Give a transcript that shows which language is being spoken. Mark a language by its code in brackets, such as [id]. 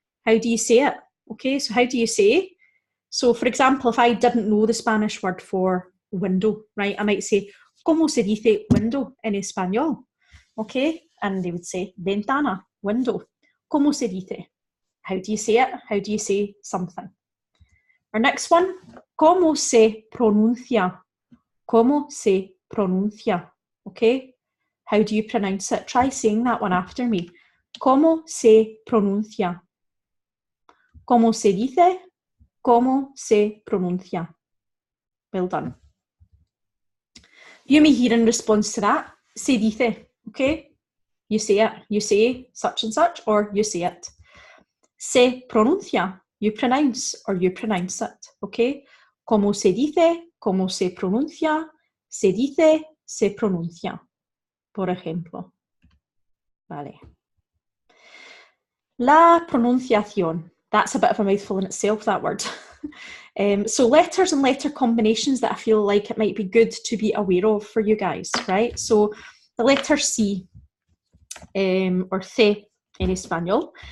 [en] How do you say it? Okay, so how do you say? So for example, if I didn't know the Spanish word for window, right, I might say, [es] ¿cómo se dice window en español? [en] Okay, and they would say ventana, window. [es] ¿Cómo se dice? [en] How do you say it? How do you say something? Our next one, [es] ¿cómo se pronuncia? ¿Cómo se pronuncia? [en] Okay, how do you pronounce it? Try saying that one after me. [es] ¿Cómo se pronuncia? ¿Cómo se dice? ¿Cómo se pronuncia? Well done. [en] You may hear in response to that, [es] se dice, [en] okay? You say it, you say such and such, or you say it. [es] Se pronuncia, [en] you pronounce, or you pronounce it, okay? [es] Como se dice, como se pronuncia, se dice, se pronuncia, por ejemplo. Vale. La pronunciación. [en] That's a bit of a mouthful in itself, that word. So letters and letter combinations that I feel like it might be good to be aware of for you guys, right? So the letter C, or C in Espanol.